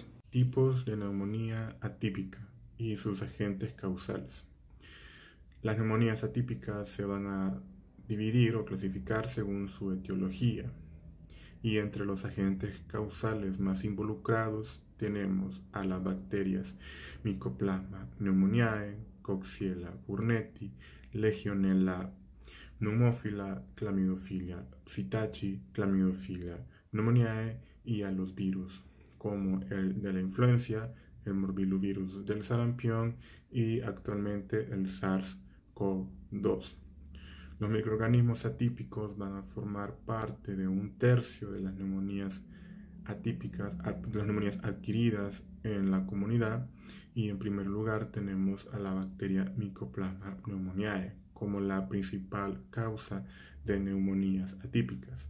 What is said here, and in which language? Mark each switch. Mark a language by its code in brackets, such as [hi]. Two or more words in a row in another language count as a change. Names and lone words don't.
[es] Tipos de neumonía atípica y sus agentes causales. Las neumonías atípicas se van a dividir o clasificar según su etiología, y entre los agentes causales más involucrados tenemos a las bacterias Mycoplasma pneumoniae, Coxiella burnetii, Legionella pneumophila, Chlamydophila psittaci, Chlamydophila pneumoniae, y a los virus como el de la influencia, el morbillovirus del sarampión y actualmente el SARS-CoV-2. Los microorganismos atípicos van a formar parte de 1/3 de las neumonías atípicas, de las neumonías adquiridas en la comunidad, y en primer lugar tenemos a la bacteria Mycoplasma pneumoniae como la principal causa de neumonías atípicas.